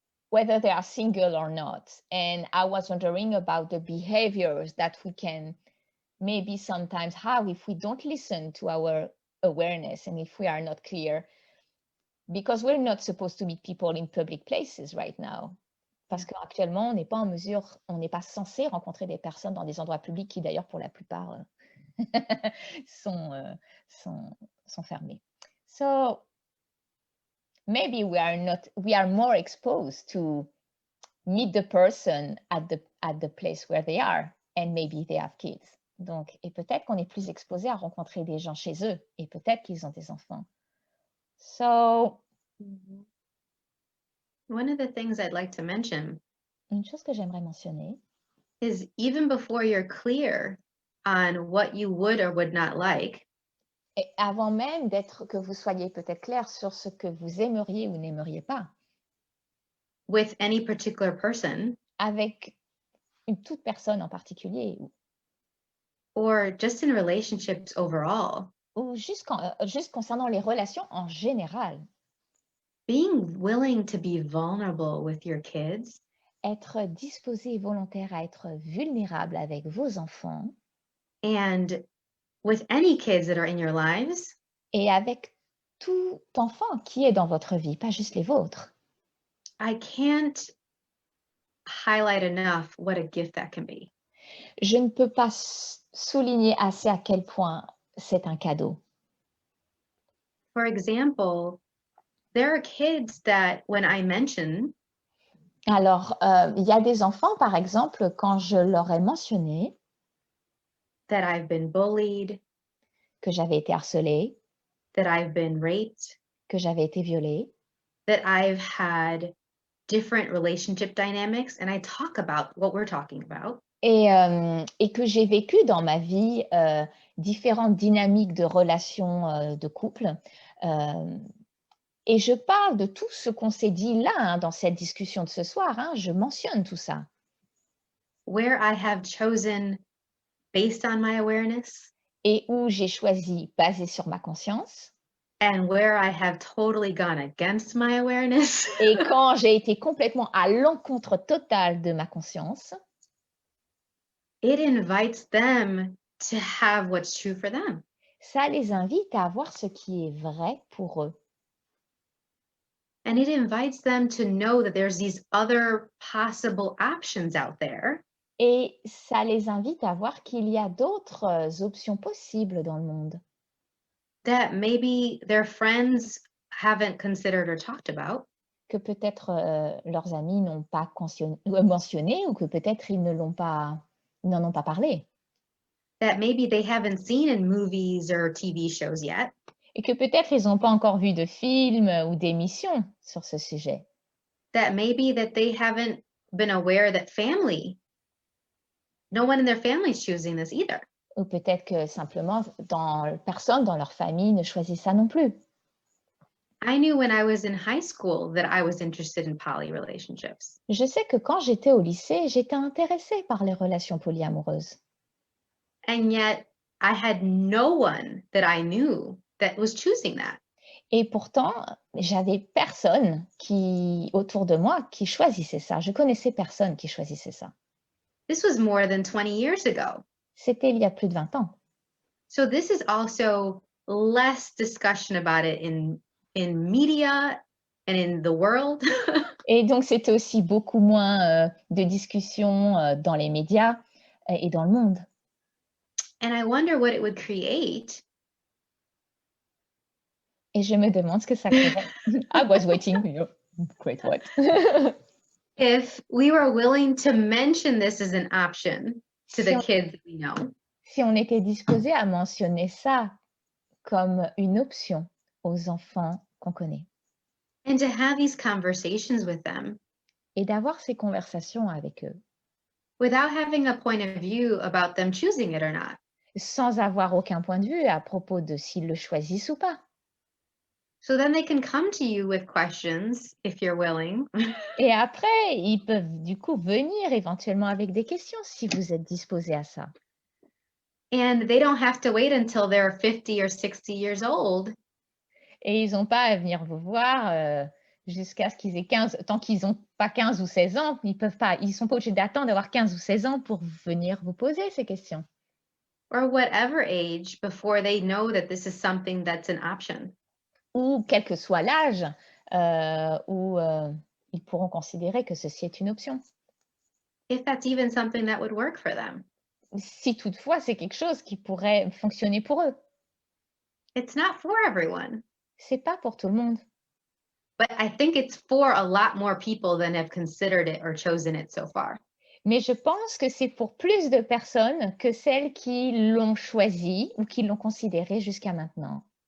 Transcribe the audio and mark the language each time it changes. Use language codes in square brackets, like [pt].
[en] whether they are single or not. And I was wondering about the behaviors that we can maybe sometimes have if we don't listen to our awareness and if we are not clear, because we're not supposed to meet people in public places right now. [fr] Parce qu'actuellement, on n'est pas en mesure, on n'est pas censé rencontrer des personnes dans des endroits publics qui d'ailleurs pour la plupart sont fermés. [en] So maybe we are more exposed to meet the person at the place where they are, and maybe they have kids. [fr] Donc, et peut-être qu'on est plus exposé à rencontrer des gens chez eux, et peut-être qu'ils ont des enfants. [en] So, one of the things I'd like to mention [fr] une chose que j'aimerais mentionner [en] is even before you're clear on what you would or would not like, [fr] et avant même que vous soyez peut-être clair sur ce que vous aimeriez ou n'aimeriez pas, [en] with any particular person, [fr] avec une toute personne en particulier, [en] or just in relationships overall, [fr] ou juste concernant les relations en général, [en] being willing to be vulnerable with your kids, [fr] être disposé et volontaire à être vulnérable avec vos enfants, [en] and with any kids that are in your lives, [fr] et avec tout enfant qui est dans votre vie, pas juste les vôtres. [en] I can't highlight enough what a gift that can be. [fr] Je ne peux pas souligner assez à quel point c'est un cadeau. [en] For example, there are kids that when I mention, [fr] Alors, il y a des enfants, par exemple, quand je leur ai mentionné [en] that I've been bullied, [fr] que j'avais été harcelée, [en] that I've been raped, [fr] que j'avais été violée, [en] that I've had different relationship dynamics, and I talk about what we're talking about. [fr] Et que j'ai vécu dans ma vie différentes dynamiques de relations de couple. Et je parle de tout ce qu'on s'est dit là, hein, dans cette discussion de ce soir. Hein, je mentionne tout ça. [en] Where I have chosen based on my awareness. [fr] Et où j'ai choisi basé sur ma conscience. [en] And where I have totally gone against my awareness. [fr] Et quand j'ai été complètement à l'encontre totale de ma conscience. [en] It invites them to have what's true for them. [fr] Ça les invite à voir ce qui est vrai pour eux. [en] And it invites them to know that there's these other possible options out there. [fr] Et ça les invite à voir qu'il y a d'autres options possibles dans le monde. [en] That maybe their friends haven't considered or talked about. [fr] Que peut-être leurs amis n'ont pas mentionné ou que peut-être ils n'en ont pas parlé. [en] That maybe they haven't seen in movies or TV shows yet. [fr] Et que peut-être ils n'ont pas encore vu de films ou d'émissions sur ce sujet. [en] That maybe that they haven't been aware that no one in their family is choosing this either. [fr] Ou peut-être que simplement personne dans leur famille ne choisit ça non plus. [en] I knew when I was in high school that I was interested in poly relationships. [fr] Je sais que quand j'étais au lycée, j'étais intéressée par les relations polyamoureuses. [en] And yet I had no one that I knew that was choosing that. [fr] Et pourtant, j'avais personne autour de moi qui choisissait ça. Je connaissais personne qui choisissait ça. [en] This was more than 20 years ago. [fr] C'était il y a plus de 20 ans. [en] So this is also less discussion about it in media and in the world. [fr] Et donc, c'était aussi beaucoup moins de discussions dans les médias et dans le monde. [en] And I wonder what it would create. [fr] Et je me demande ce que ça créerait. [en] I was waiting, great what? If we were willing to mention this as an option to the kids that we know. [fr] Si on était disposé à mentionner ça comme une option aux enfants qu'on connaît. [en] And to have these conversations with them. [fr] Et d'avoir ces conversations avec eux. [en] Without having a point of view about them choosing it or not. [fr] Sans avoir aucun point de vue à propos de s'ils le choisissent ou pas. [en] So then they can come to you with questions if you're willing. [fr] Et après, ils peuvent du coup venir éventuellement avec des questions si vous êtes disposé à ça. [en] And they don't have to wait until they're 50 or 60 years old. [fr] Et ils n'ont pas à venir vous voir jusqu'à ce qu'ils aient 15, tant qu'ils n'ont pas 15 ou 16 ans, ils sont pas obligés d'attendre d'avoir 15 ou 16 ans pour venir vous poser ces questions. [en] Or whatever age before they know that this is something that's an option. [fr] Ou quel que soit l'âge où ils pourront considérer que ceci est une option. [en] If that's even something that would work for them. [fr] Si toutefois c'est quelque chose qui pourrait fonctionner pour eux. [en] It's not for everyone, [fr] C'est pas pour tout le monde. [en] but I think it's for a lot more people than have considered it or chosen it so far. [fr] Mais je pense que c'est pour plus de personnes que celles qui l'ont choisi ou qui l'ont considéré jusqu'à maintenant.